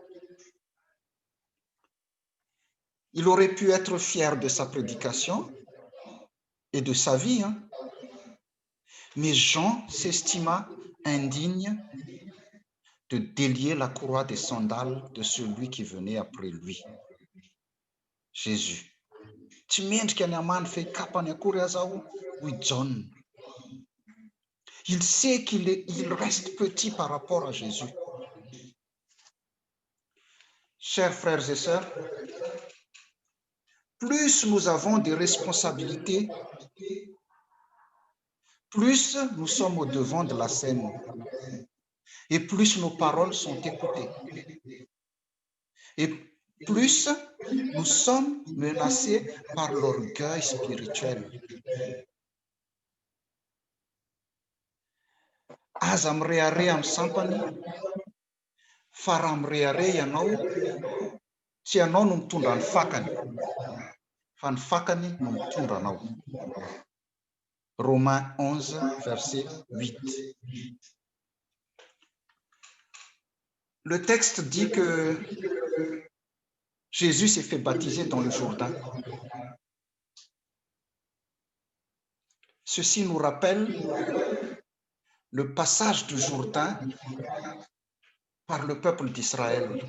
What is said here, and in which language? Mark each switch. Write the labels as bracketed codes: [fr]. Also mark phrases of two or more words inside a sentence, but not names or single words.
[fr] Il aurait pu être fier de sa prédication et de sa vie, mais Jean s'estima indigne de délier la courroie des sandales de celui qui venait après lui, Jésus. [mg] Tsy mendrika ny hamany fe-kapany akory aza hoy John. [fr] Il sait qu'il reste petit par rapport à Jésus. Chers frères et sœurs, plus nous avons des responsabilités, plus nous sommes au devant de la scène et plus nos paroles sont écoutées. Et plus nous sommes menacés par l'orgueil spirituel. [mg] Aza mirehare amin'ny sampany, fa raha mirehare ianao, tsy ianao no mitondra ny fakany, fa ny fakany no mitondra anao. [fr] Romains 11, verset 8. Le texte dit que Jésus s'est fait baptiser dans le Jourdain. Ceci nous rappelle le passage du Jourdain par le peuple d'Israël.